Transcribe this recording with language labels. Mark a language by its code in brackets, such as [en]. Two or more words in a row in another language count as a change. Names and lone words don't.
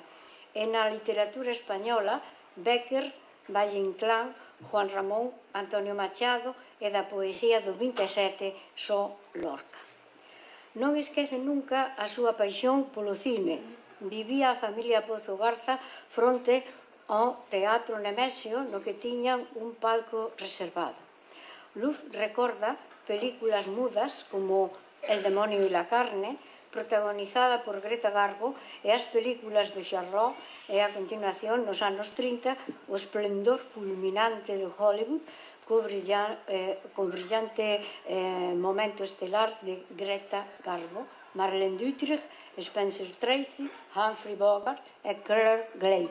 [gl] E na literatura española, Bécquer, Valle Inclán, Juan Ramón, Antonio Machado e da poesía do 27 só Lorca. Non esquece nunca a súa paixón polo cine. Vivía a familia Pozo Garza fronte ao Teatro Nemesio, no que tiñan un palco reservado. Luz recorda películas mudas como El demonio y la carne, protagonizada por Greta Garbo, e as películas de Charlot, e a continuación, nos anos 30, o esplendor fulminante de Hollywood, co brillante momento estelar de Greta Garbo, Marlene Dietrich, Spencer Tracy, Humphrey Bogart e Claire Glade.